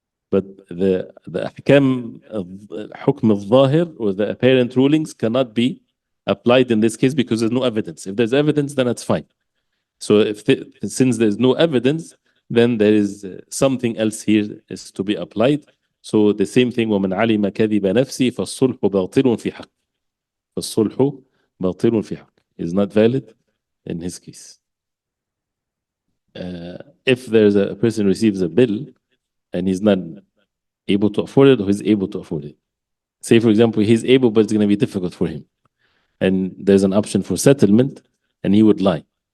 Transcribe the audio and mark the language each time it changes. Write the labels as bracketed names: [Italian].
[English] But the ahkam, hukm al-zahir, or the apparent rulings cannot be applied in this case because there's no evidence. If there's evidence, then it's fine. So since there's no evidence, then there is something else here is to be applied. So the same thing, [Arabic] وَمَنْ عَلِمَ كَذِبَ نَفْسِي فَالصُّلْحُ بَاطِلٌ فِي حَقٍّ. فَالصُّلْحُ بَاطِلٌ فِي حَقٍّ [English] is not valid in his case. If there's a person receives a bill and he's not able to afford it, or he's able to afford it. Say, for example, he's able, but it's going to be difficult for him. And there's an option for settlement, and he would lie.